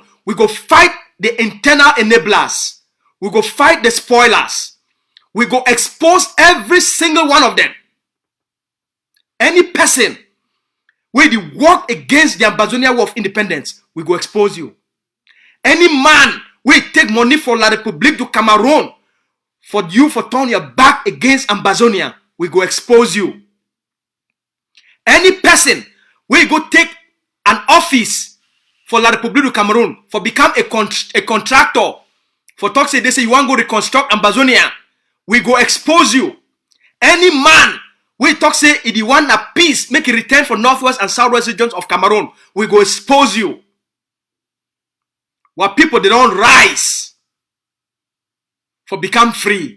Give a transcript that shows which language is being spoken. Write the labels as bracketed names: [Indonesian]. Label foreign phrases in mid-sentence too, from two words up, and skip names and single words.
[Nigerian Pidgin] We go fight the internal enablers. We go fight the spoilers. We go expose every single one of them. Any person where they work against the Ambazonian War of Independence, we go expose you. Any man where take money for La République du Cameroun for you for turn your back against Ambazonia, we go expose you. Any person where you go take an office for La République du Cameroun for become a contractor for talk say they say you want to go reconstruct Ambazonia, we go expose you. Any man we talk say if you want a peace, make a return for northwest and southwest regions of Cameroon, we go expose you. What people they don't rise for become free.